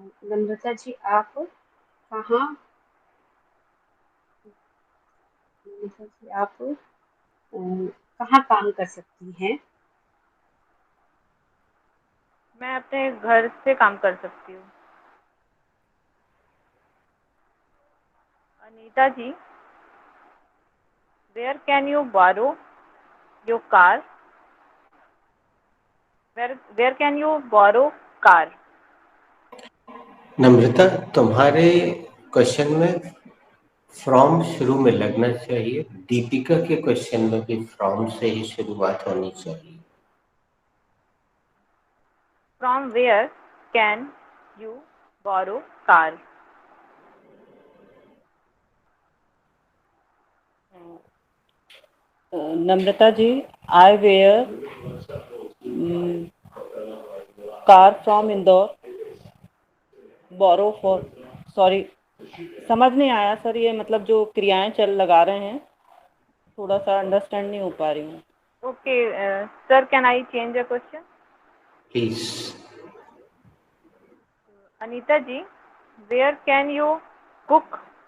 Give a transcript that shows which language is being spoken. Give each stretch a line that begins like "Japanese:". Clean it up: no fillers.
Hindi: नम्रता जी आप कहाँ नम्रता जी आप कहाँ काम कर सकती हैं? मैं अपने घर से काम कर सकती हूँ। अनीता जी,
English: where can you borrow your car? Where can you borrow car?
Hindi: नम्रता, तुम्हारे क्वेश्चन में फ्रॉम शुरू में लगना चाहिए। दीपिका के क्वेश्चन में भी फ्रॉम से ही शुरुआत होनी चाहिए।
English: From where can you borrow car?
Hindi: Namrata ji,
English: I where car from Indore, borrow for,
Hindi: sorry समझ नहीं आया सर, ये मतलब जो क्रियाएं चल लगा रहे हैं थोड़ा सा अंडरस्टैंड नहीं हो पा रही हूँ।
English: Okay, sir, can I change the question? Please. Anita ji, where can you cook?